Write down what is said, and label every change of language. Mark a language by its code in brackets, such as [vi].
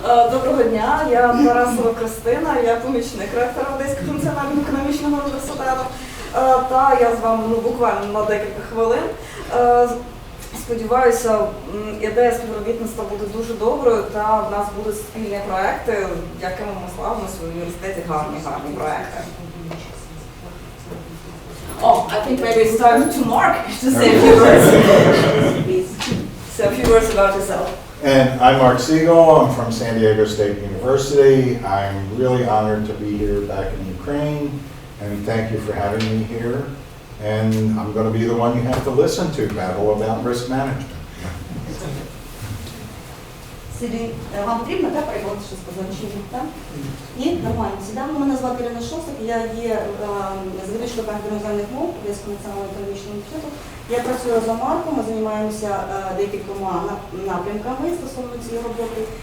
[uk] Доброго дня, я Тарасова Кристина, я помічник ректора Одеського національного економічного університету. Та я з вами буквально на декілька хвилин. Сподіваюся, ідея співробітництва буде дуже доброю, та в нас будуть спільні проекти, якими ми славимося в університеті, гарні проекти. [en] Oh, I think maybe it's time to Marc to say a few words. Please. Say a few words about yourself. And I'm Marc Siegel. I'm from San Diego State University. I'm really honored to be here back in Ukraine, and thank you for having me here. And I'm going to be the one you have to listen to babble about risk management. [uk] Вам потрібно, так, переклад щось позначити, так? Ні? Нормально. Сідаємо. Мене звати Ірина Шостак, я є завідувачкою іноземних мов Одеського національного економічного інституту. Я працюю за Марком, ми займаємося декількома напрямками стосовно цієї роботи.